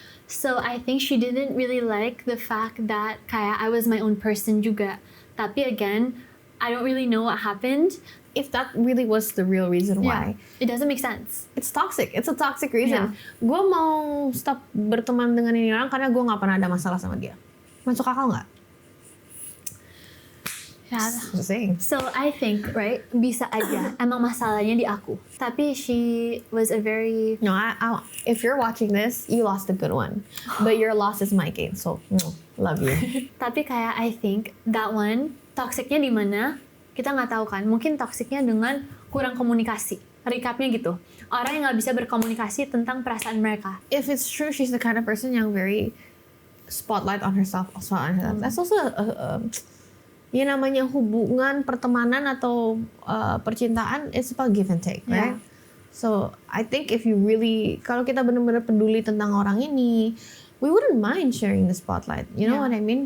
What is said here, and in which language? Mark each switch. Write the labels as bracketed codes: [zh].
[en] So I think she didn't really like the fact that kayak I was my own person [id] juga. Tapi [en] again, I don't really know what happened. If that really was the real reason why. It doesn't make sense. It's toxic. It's a toxic reason. [id] Gue mau stop berteman dengan ini orang karena gue gak pernah ada masalah sama dia. Masuk akal gak? [en] Yeah. Just saying. So I think, right, [id] bisa aja emang masalahnya di aku. Tapi [en] she was a very... No, if you're watching this, you lost a good one. But your loss is my gain. So, love you. [id] Tapi kayak [en] I think that one, [id] toksiknya di mana? Kita nggak tahu kan. Mungkin toksiknya dengan kurang komunikasi. Recapnya gitu. Orang yang nggak bisa berkomunikasi tentang perasaan mereka. [en] If it's true, she's the kind of person [id] yang [en] very spotlight on herself. That's also [id] ya namanya hubungan, pertemanan atau percintaan, [en] it's about give and take, right? Yeah. So I think if you really, [id] kalau kita benar-benar peduli tentang orang ini, [en] we wouldn't mind sharing the spotlight. You know what I mean?